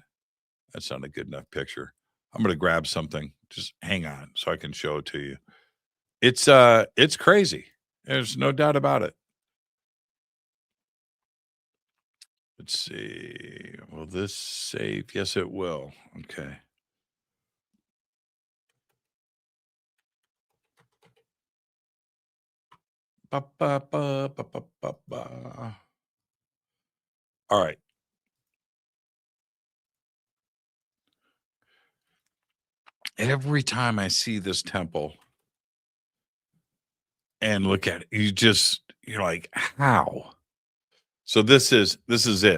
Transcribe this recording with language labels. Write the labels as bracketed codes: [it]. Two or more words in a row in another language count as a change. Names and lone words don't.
[en] That's not a good enough picture. I'm going to grab something. Just hang on so I can show it to you. It's crazy. There's no doubt about it. Let's see. Will this save? Yes, it will. Okay. Ba, ba, ba, ba, ba, ba, ba. All right. Every time I see this temple and look at it, you're like, how? So this is it.